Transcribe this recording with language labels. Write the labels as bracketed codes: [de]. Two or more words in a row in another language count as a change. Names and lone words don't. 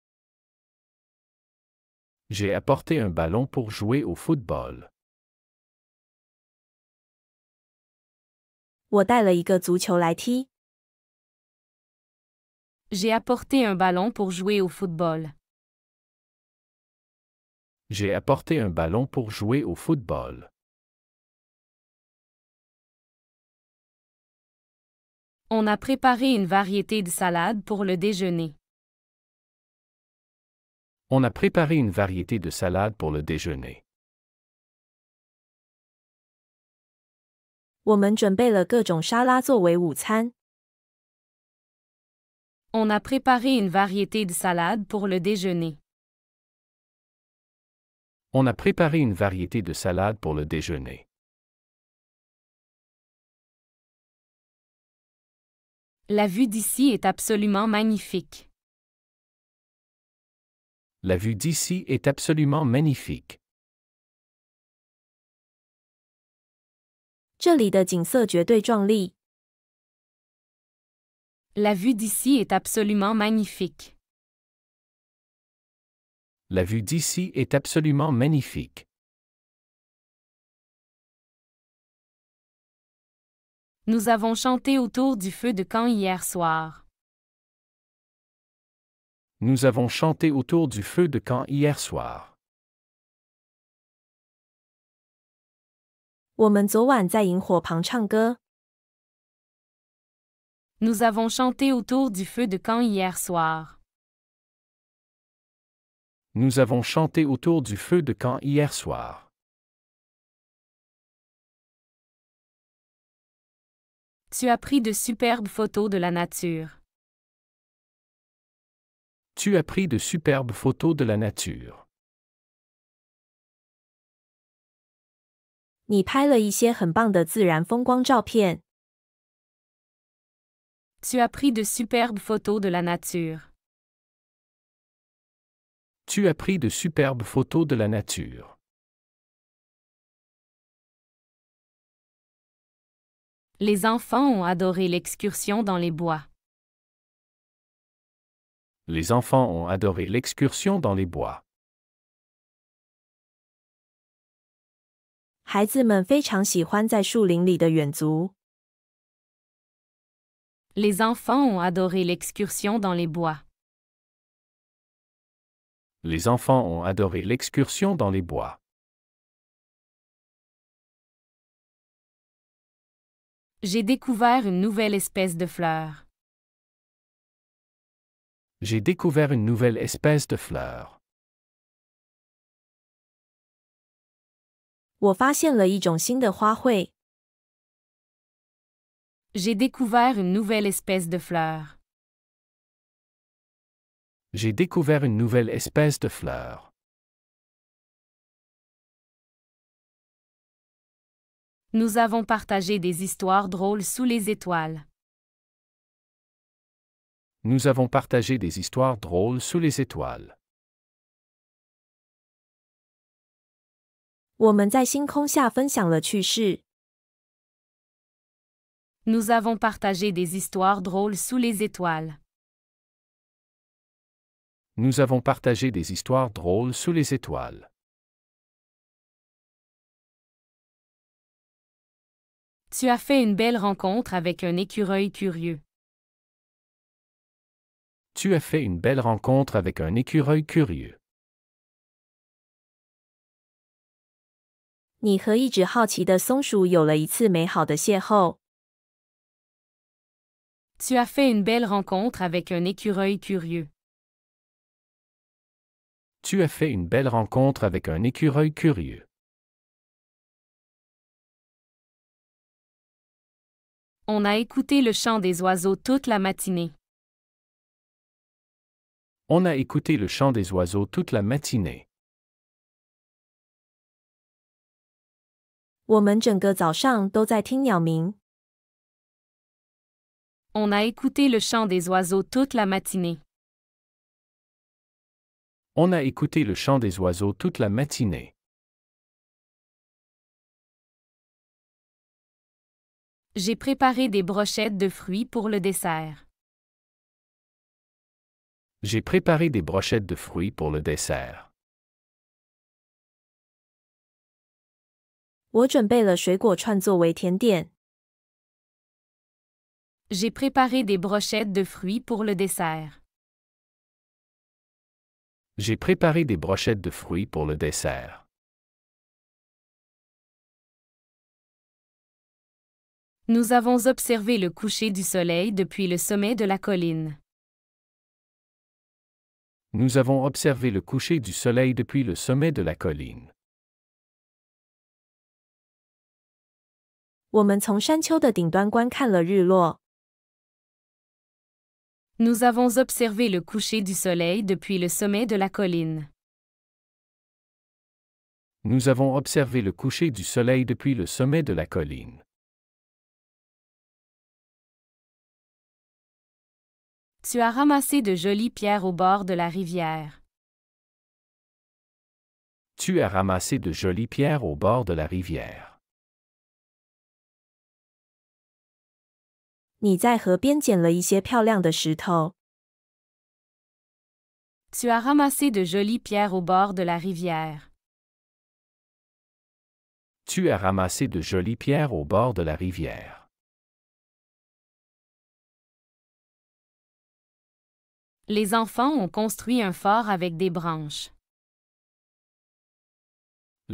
[fr] J'ai apporté un ballon pour jouer au football. [zh] 我带了一个足球来踢。 [fr] J'ai apporté un ballon pour jouer au football. J'ai apporté un ballon pour jouer au football. On a préparé une variété de salades pour le déjeuner. On a préparé une variété de salades pour le déjeuner. [zh] 我们准备了各种沙拉作为午餐。 [fr] On a préparé une variété de salades pour le déjeuner. On a préparé une variété de salades pour le déjeuner. La vue d'ici est absolument magnifique. La vue d'ici est absolument magnifique. [zh] 这里的景色绝对壮丽。 [fr] La vue d'ici est absolument magnifique. La vue d'ici est absolument magnifique. Nous avons chanté autour du feu de camp hier soir. Nous avons chanté autour du feu de camp hier soir. [zh] 我们昨晚在萤火旁唱歌。 [fr] Nous avons chanté autour du feu de camp hier soir. Nous avons chanté autour du feu de camp hier soir. Tu as pris de superbes photos de la nature. Tu as pris de superbes photos de la nature. [zh] 你拍了一些很棒的自然风光照片。 [fr] Tu as pris de superbes photos de la nature. Tu as pris de superbes photos de la nature. Les enfants ont adoré l'excursion dans les bois. Les enfants ont adoré l'excursion dans les bois. [zh] 孩子们非常喜欢在树林里的远足。 [fr] Les enfants ont adoré l'excursion dans les bois. Les enfants ont adoré l'excursion dans les bois. J'ai découvert une nouvelle espèce de fleur. J'ai découvert une nouvelle espèce de fleur. [zh] 我发现了一种新的花卉。 [fr] J'ai découvert une nouvelle espèce de fleur. J'ai découvert une nouvelle espèce de fleur. Nous avons partagé des histoires drôles sous les étoiles. Nous avons partagé des histoires drôles sous les étoiles. [zh] 我们在星空下分享了趣事。 [fr] Nous avons partagé des histoires drôles sous les étoiles. Nous avons partagé des histoires drôles sous les étoiles. Tu as fait une belle rencontre avec un écureuil curieux. Tu as fait une belle rencontre avec un écureuil curieux. [zh] 你和一直好奇的松鼠有了一次美好的邂逅。 [fr] Tu as fait une belle rencontre avec un écureuil curieux. Tu as fait une belle rencontre avec un écureuil curieux. On a écouté le chant des oiseaux toute la matinée. On a écouté le chant des oiseaux toute la matinée. [zh] 我们整个早上都在听鸟鸣。 [fr] On a écouté le chant des oiseaux toute la matinée. On a écouté le chant des oiseaux toute la matinée. J'ai préparé des brochettes de fruits pour le dessert. J'ai préparé des brochettes de fruits pour le dessert. [zh] 我准备了水果串作为甜点。 [fr] J'ai préparé des brochettes de fruits pour le dessert. J'ai préparé des brochettes de fruits pour le dessert. Nous avons observé le coucher du soleil depuis le sommet de la colline. Nous avons observé le coucher du soleil depuis le sommet de la colline. [zh] 我们从山丘的顶端观看了日落。 [fr] Nous avons observé le coucher du soleil depuis le sommet de la colline. Nous avons observé le coucher du soleil depuis le sommet de la colline. Tu as ramassé de jolies pierres au bord de la rivière. Tu as ramassé de jolies pierres au bord de la rivière. [zh] 你在河边捡了一些漂亮的石头。 [fr] Tu as ramassé de jolies pierres au bord de la rivière. Tu as ramassé de jolies pierres au bord de la rivière. Les enfants ont construit un fort avec des branches.